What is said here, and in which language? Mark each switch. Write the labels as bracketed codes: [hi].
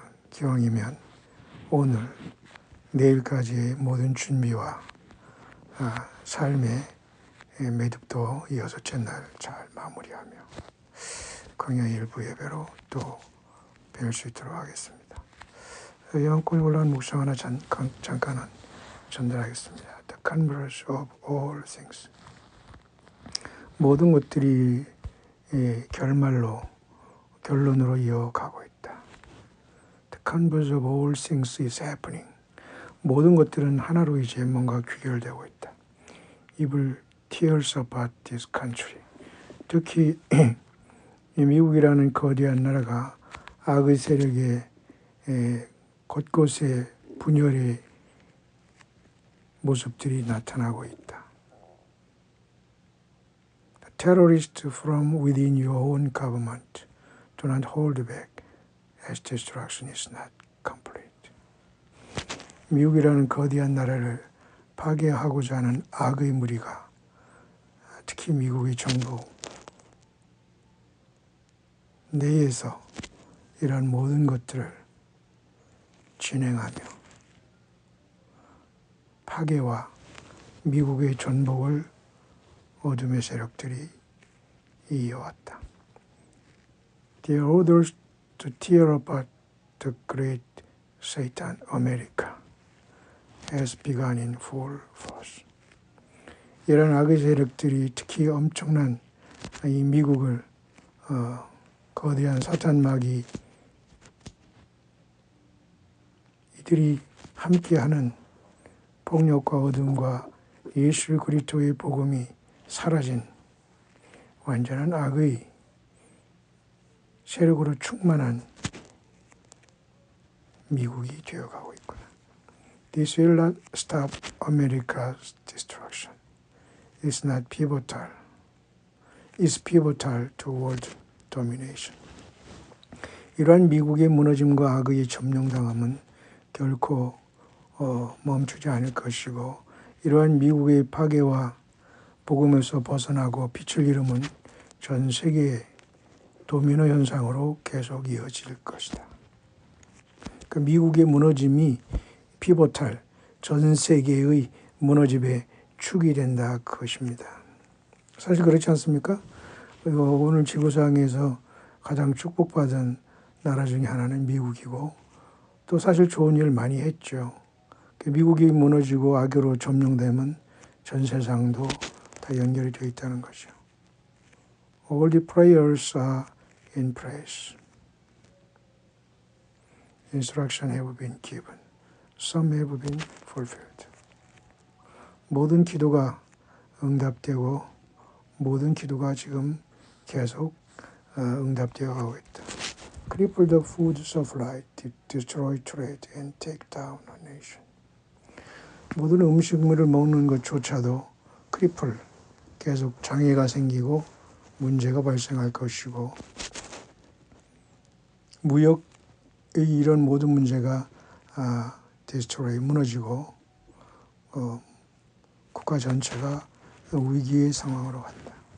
[ko] 기왕이면 오늘 내일까지의 모든 준비와 삶의 매듭도 이 여섯째 날 잘 마무리하며 광야 일부 예배로 또 뵐 수 있도록 하겠습니다. 영권이 올라온 묵상 하나 잠깐은 전달하겠습니다. [en] The converse of all things. [ko] 모든 것들이 결론으로 이어가고 있다. [en] The converse of all things is happening. [ko] 모든 것들은 하나로 이제 뭔가 귀결되고 있다. [en] It will tears apart this country. [ko] 특히 미국이라는 거대한 나라가 악의 세력의 곳곳에 분열의 모습들이 나타나고 있다. [en] The terrorists from within your own government do not hold back as destruction is not complete. [ko] 미국이라는 거대한 나라를 파괴하고자 하는 악의 무리가 특히 미국의 정부 내에서 이러한 모든 것들을 진행하며 파괴와 미국의 전복을 어둠의 세력들이 이어왔다. [en] The orders to tear apart the great Satan America has begun in full force. [ko] 이런 악의 세력들이 특히 엄청난 이 미국을 거대한 사탄마귀 이들이 함께하는 폭력과 어둠과 예수 그리스도의 복음이 사라진 완전한 악의 세력으로 충만한 미국이 되어가고 있구나. [en] This will not stop America's destruction. It's not pivotal. It's pivotal toward domination. [ko] 이러한 미국의 무너짐과 악의 점령당함은 결코 멈추지 않을 것이고 이러한 미국의 파괴와 복음에서 벗어나고 빛을 잃음은 전 세계의 도미노 현상으로 계속 이어질 것이다. 그 미국의 무너짐이 피보탈 전 세계의 무너짐의 축이 된다 그것입니다. 사실 그렇지 않습니까? 오늘 지구상에서 가장 축복받은 나라 중에 하나는 미국이고 또 사실 좋은 일 많이 했죠. 미국이 무너지고 악으로 점령되면 전 세상도 다 연결이 되어 있다는 거죠. [en] All the prayers are in place. Instruction have been given. Some have been fulfilled. [ko] 모든 기도가 응답되고 모든 기도가 지금 계속 응답되어 가고 있다. [en] Cripple the food supply, destroy trade and take down a nation. [ko] 모든 음식물을 먹는 것조차도 크리플, 계속 장애가 생기고 문제가 발생할 것이고 무역의 이런 모든 문제가 [en] destroy, [ko] 무너지고 국가 전체가 위기의 상황으로 간다.